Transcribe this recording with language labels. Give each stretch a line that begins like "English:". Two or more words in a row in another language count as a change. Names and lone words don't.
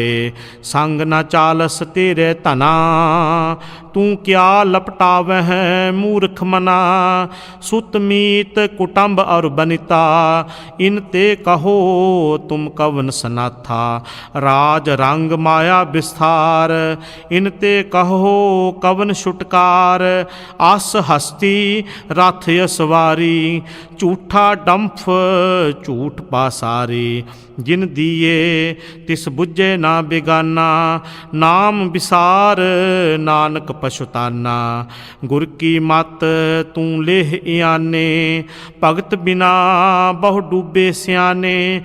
Punjabi: ਸੰਗ ਨ ਚਾਲਸ ਤੇਰੇ ਤਨਾ, ਤੂ ਕਯਾ ਲਪਟਾਵਹ ਮੂਰਖ ਮਨਾ। ਸੁਤ ਮੀਤ ਕੁਟੁੰਬ ਔਰ ਬਨਿਤਾ, ਇਨਤੇ ਕਹੋ ਤੁਮ ਕਵਨ ਸਨਾਥਾ। ਰਾਜ ਰੰਗ ਮਾਇਆ ਵਿਸਤਾਰ, ਇਨਤੇ ਕਹੋ ਕਵਨ ਛੁਟਕਾਰ। ਆਸ ਹਸਤੀ ਹਾਥੀ ਰਥ ਅਸਵਾਰੀ, ਝੂਠਾ ਡੰਫ ਝੂਠ ਪਾਸਾਰੀ। ਜਿਨ ਦੀਏ ਤਿਸ ਬੁੱਝੇ ਨਾ ਬਿਗਾਨਾ, ਨਾਮ ਵਿਸਾਰ ਨਾਨਕ ਪਛੁਤਾਨਾ। ਗੁਰ ਕੀ ਮਤ ਤੂੰ ਲੇਹ ਇਆਨੇ, ਭਗਤ ਬਿਨਾ ਬਹੁ ਡੂਬੇ ਸਿਆਨੇ।